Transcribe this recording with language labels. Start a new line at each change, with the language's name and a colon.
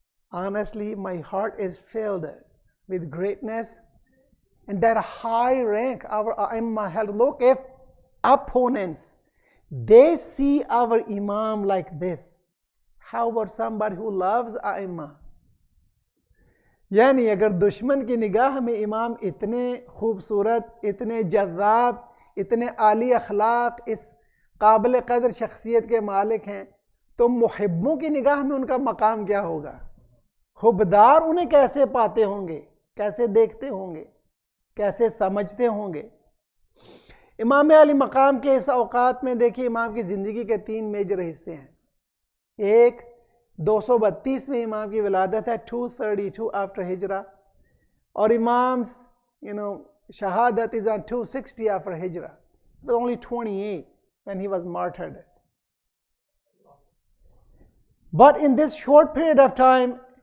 English: Honestly, my heart is filled with greatness and that high rank our Imam held. Look, if opponents, they see our Imam like this, how about somebody who loves Imam?
Hindi: यानी अगर दुश्मन की निगाह में इमाम इतने खूबसूरत, इतने जज़्ज़ाब, इतने आली अखलाक, इस काबिल क़दर शख्सियत के मालिक हैं, तो मुहिब्बों की निगाह में उनका मकाम क्या होगा? खुबदार उन्हें कैसे पाते होंगे, कैसे देखते होंगे, कैसे समझते होंगे? इमाम अली मकाम के इस औकात में देखिए, इमाम की ज़िंदगी के 3 मेजर हिस्से हैं. एक 232 में इमाम की विलादत है, 232 आफ्टर हिजरा, और इमाम्स शहादत
English: is on 260 after hijra, but only 28 when he was martyred. But in this short period of time,